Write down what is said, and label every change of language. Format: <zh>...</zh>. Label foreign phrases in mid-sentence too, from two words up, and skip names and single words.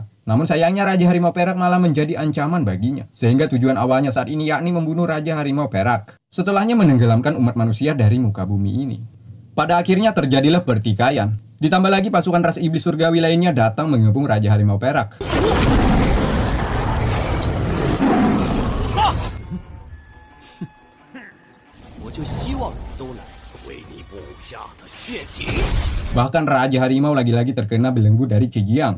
<id>Namun sayangnya Raja Harimau Perak malah menjadi ancaman baginya. Sehingga tujuan awalnya saat ini yakni membunuh Raja Harimau Perak. Setelahnya menenggelamkan umat manusia dari muka bumi ini. Pada akhirnya terjadilah pertikaian. Ditambah lagi pasukan ras iblis surgawi lainnya datang mengepung Raja Harimau Perak.</id> <zh>我就希望你都来。为你部下的血洗。</zh> <id>Bahkan Raja Harimau lagi-lagi terkena belenggu dari Cijiang.</id>